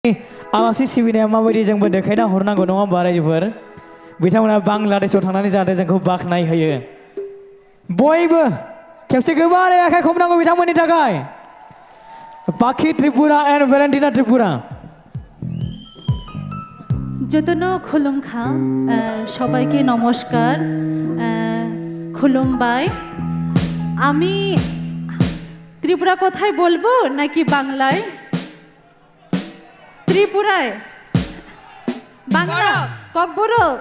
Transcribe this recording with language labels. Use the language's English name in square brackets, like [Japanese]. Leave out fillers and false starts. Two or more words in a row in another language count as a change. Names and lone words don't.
[Bodo] आलासि सिबिनाया माबायदि जोंबो देखायना हरनांगौ नङा होमबा रायजोफोर बिथांमोना बांलादेशआव थांनानै जाहाथे जोंखौ बाख्नाय होयो बयबो खेबसे गोबारै आखाइ खबनांगौ बिथांमोननि थाखाय पाखि त्रिपुरा एन्ड भेलेन्टिना त्रिपुरा [Bangla] যতন খুলুমখা সবাইকে নমস্কার খুলুমবাই আমি ত্রিপুরা কথায় বলবো নাকি বাংলায় ত্রিপুরায় বাংলা ককবড়